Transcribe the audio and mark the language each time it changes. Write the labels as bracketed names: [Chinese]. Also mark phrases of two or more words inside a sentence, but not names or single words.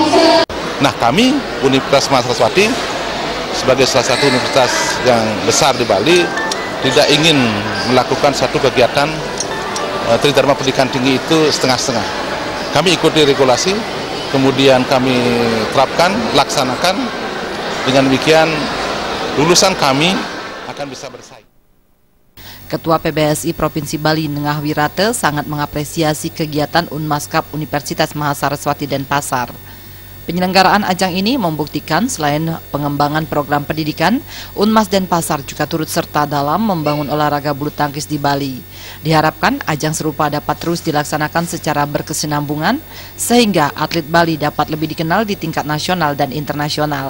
[Indonesian] Nah, kami Universitas Mahasaraswati sebagai salah satu universitas yang besar di Bali tidak ingin melakukan satu kegiatan Tridharma pendidikan tinggi itu setengah-setengah. Kami ikuti regulasi, kemudian kami terapkan, laksanakan. Dengan demikian lulusan kami akan bisa bersaing. Ketua PBSI Provinsi Bali Nengah Wirate sangat mengapresiasi kegiatan Unmas Cup Universitas Mahasaraswati Denpasar. Penyelenggaraan ajang ini membuktikan selain pengembangan program pendidikan, Unmas Denpasar juga turut serta dalam membangun olahraga bulu tangkis di Bali. Diharapkan ajang serupa dapat terus dilaksanakan secara berkesinambungan sehingga atlet Bali dapat lebih dikenal di tingkat nasional dan internasional.